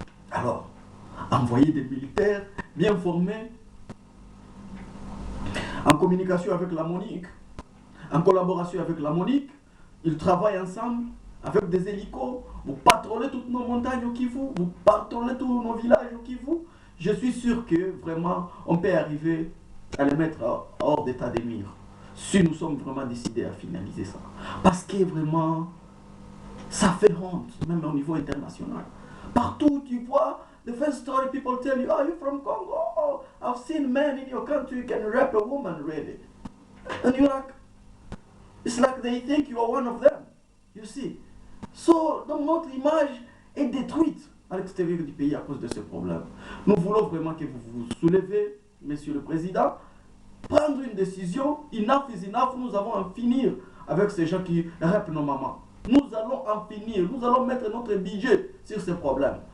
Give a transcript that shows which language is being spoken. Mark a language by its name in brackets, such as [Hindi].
[French] Alors, envoyer des militaires bien formés, en communication avec la MONUC, en collaboration avec la MONUC, ils travaillent ensemble avec des hélicos, vous patrouillez toutes nos montagnes au Kivu, vous patrouillez tous nos villages au Kivu. Je suis sûr que vraiment on peut arriver à les mettre hors d'état de nuire si nous sommes vraiment décidés à finaliser ça. Parce que vraiment, ça fait honte, même au niveau international. Partout où tu vois, [English] the first story people tell you, oh, you're from Congo, oh, I've seen men in your country can rape a woman, really. And you're like, it's like they think you are one of them, you see. So, [French] donc notre image est détruite à l'extérieur du pays à cause de ce problème. Nous voulons vraiment que vous vous soulevez, Monsieur le Président, prendre une décision, [English] enough is enough, [French] nous allons en finir avec ces gens qui rappent nos mamans. Nous allons en finir, nous allons mettre notre budget sur ces problèmes.